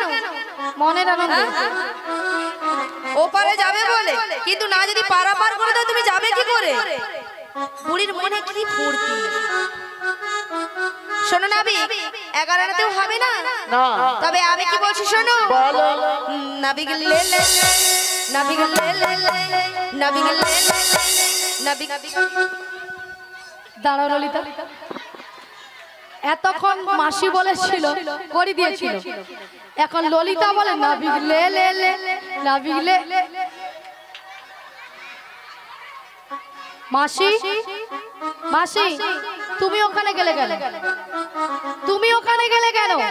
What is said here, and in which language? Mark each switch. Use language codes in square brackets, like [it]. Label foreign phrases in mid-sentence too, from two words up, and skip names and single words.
[bn] মনের আনন্দে। ওপারে যাবে বলে, কিন্তু না যদি পারাপার করে দাও তুমি যাবে কি করে? বুড়ির মনে কি ফুর্তি। শোনো নাবি, 11 আনাতেও হবে না। না, তবে আমি কি বলছি শোনো। বলো। নাবিগ লে লে, নাবিগ লে লে, নাবিগ লে লে, নাবিগ। দাঁড়াও ললিতা, এতক্ষণ মাসি বলেছিল করে দিয়েছিল, এখন ললিতা বলে না বিগলে লে লে, না বিগলে। মাসি, মাসি, তুমি ওখানে গেলে কেন? তুমি ওখানে গেলে কেন?